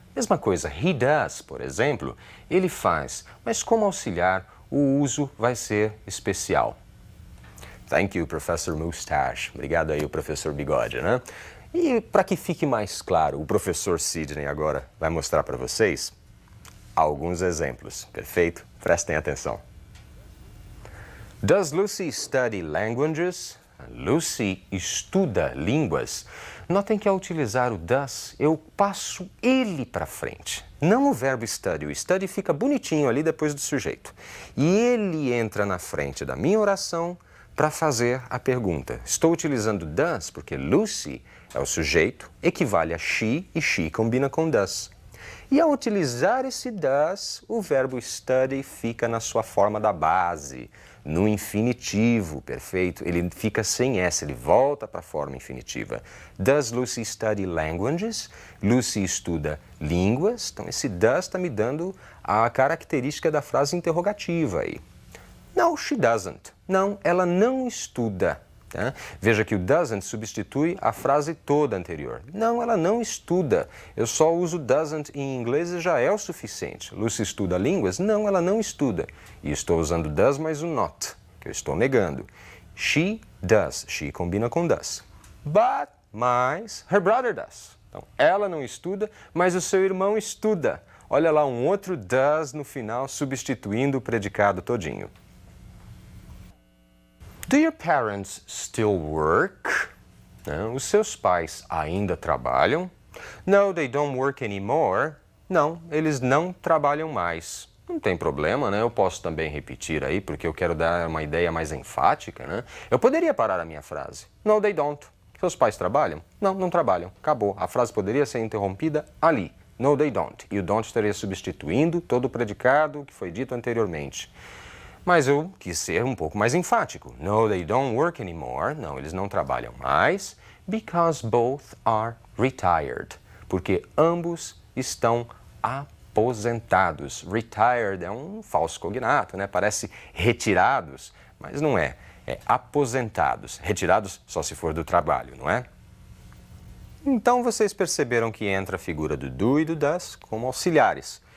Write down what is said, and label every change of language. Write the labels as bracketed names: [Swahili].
[Portuguese] Mesma coisa, [English] he does, [Portuguese] por exemplo, ele faz, mas como auxiliar, o uso vai ser especial. [English] Thank you, Professor Mustache. [Portuguese] Obrigado aí, o professor Bigode, né? E para que fique mais claro, o professor Sidney agora vai mostrar para vocês alguns exemplos, perfeito? Prestem atenção. [English] Does Lucy study languages? [Portuguese] Lucy estuda línguas. Notem que ao utilizar o does, eu passo ele para frente. Não o verbo study. O study fica bonitinho ali depois do sujeito. E ele entra na frente da minha oração para fazer a pergunta. Estou utilizando does porque Lucy é o sujeito, equivale a she e she combina com does. E ao utilizar esse does, o verbo study fica na sua forma da base, no infinitivo, perfeito? Ele fica sem S, ele volta para a forma infinitiva. [English] Does Lucy study languages? [Portuguese] Lucy estuda línguas. Então, esse does está me dando a característica da frase interrogativa aí. [English] No, she doesn't. [Portuguese] Não, ela não estuda. Tá? Veja que o doesn't substitui a frase toda anterior. Não, ela não estuda. Eu só uso doesn't em inglês e já é o suficiente. Lucy estuda línguas? Não, ela não estuda. E estou usando does mais o not, que eu estou negando. [English] She does. She [Portuguese] combina com [English] does. But, mas, her brother does. [Portuguese] Então, ela não estuda, mas o seu irmão estuda. Olha lá um outro does no final, substituindo o predicado todinho. [English] Do your parents still work? [Portuguese] Não, os seus pais ainda trabalham? [English] No, they don't work anymore. [Portuguese] Não, eles não trabalham mais. Não tem problema, né? Eu posso também repetir aí, porque eu quero dar uma ideia mais enfática, né? Eu poderia parar a minha frase. [English] No, they don't. [Portuguese] Seus pais trabalham? Não, não trabalham. Acabou. A frase poderia ser interrompida ali. [English] No, they don't. [Portuguese] E o don't estaria substituindo todo o predicado que foi dito anteriormente. Mas eu quis ser um pouco mais enfático. [English] No, they don't work anymore. [Portuguese] Não, eles não trabalham mais. [English] Because both are retired. [Portuguese] Porque ambos estão aposentados. Retired é um falso cognato, né? Parece retirados, mas não é. É aposentados. Retirados só se for do trabalho, não é? Então vocês perceberam que entra a figura do do e do does como auxiliares.